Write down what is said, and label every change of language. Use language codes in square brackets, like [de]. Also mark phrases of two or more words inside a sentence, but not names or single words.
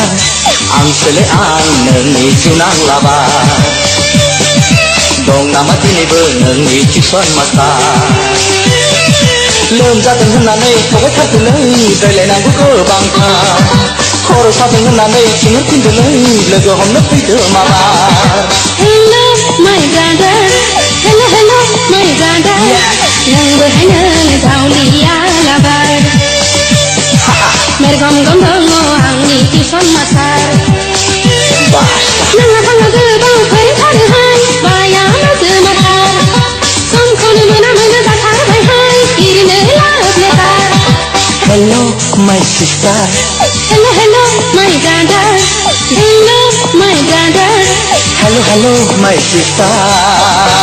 [brx] Angkele nongi junang laba. Dong nama dinibo nongi [en] tuition master. [brx] लोमजादों होननानै pogai थाबदोलै रायलायनांगौखौ बांखा खर' सादों होननानै थिनहरफिनदोलै लोगो हमनो फैदो माबा. [en] hello my brother, hello hello my brother. [brx] नोंबो हायनो दावलिया लाबार. मेरगम गम दङ आंनि [en] tuition master. [brx] नोंहा थाङो गोबां फोरोंथारोहाय बाया जोमाथार. समखौनो मोना बाथारबायहाय इरिनो लाब लेबार. [en] Hello, my sister. Hello hello my brother. Hello my brother. Hello, hello, my sister.